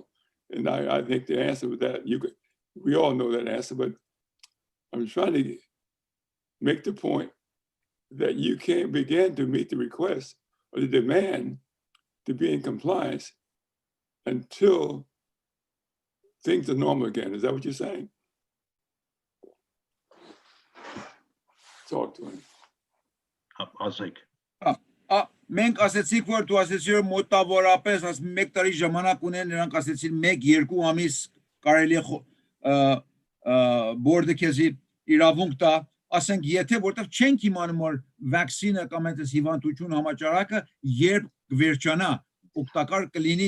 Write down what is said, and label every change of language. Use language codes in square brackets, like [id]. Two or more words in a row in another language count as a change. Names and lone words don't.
[en] And I think the answer with that, we all know that answer, but I'm trying to make the point that you can't begin to meet the request or the demand to be in compliance until things are normal again. Is that what you're saying? Talk to him. [hy] Ասեք։ Մենք ասեցիք, որ դու ասեցիր մոտավորապես 1 տարի ժամանակ ունեն, նրանք ասեցին 1-2 ամիս կարելի է բորդը քեզի իրավունք տա, ասենք եթե որտեվ չենք իմանում որ վակցինը կամ այնպես հիվանդություն համաճարակը երբ կվերջանա, օգտակար կլինի,